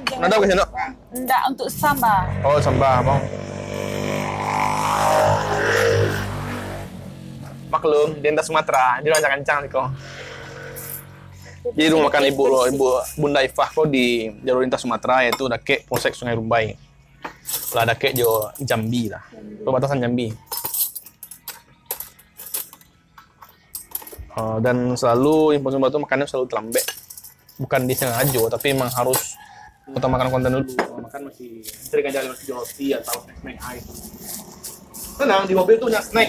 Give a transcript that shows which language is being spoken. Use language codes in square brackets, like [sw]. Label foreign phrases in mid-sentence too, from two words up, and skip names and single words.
[id] Nada ke sini? Enggak untuk sambal. Oh, sambal mau. Maklum, di lintas Sumatera, di rancang-rancang kok. Jadi rumah makan ibu Bunda Ifah kok di jalur lintas Sumatera yaitu Dakek Polsek Sungai Rumbai. [min] Lah Dakek jo Jambi lah. [id] Perbatasan Jambi. Dan selalu impor sumber itu makannya selalu terlambat. Bukan disengaja, tapi emang harus utamakan konten dulu. Makan masih sering aja masih roti atau snack air. Tenang, di mobil tuh banyak snack.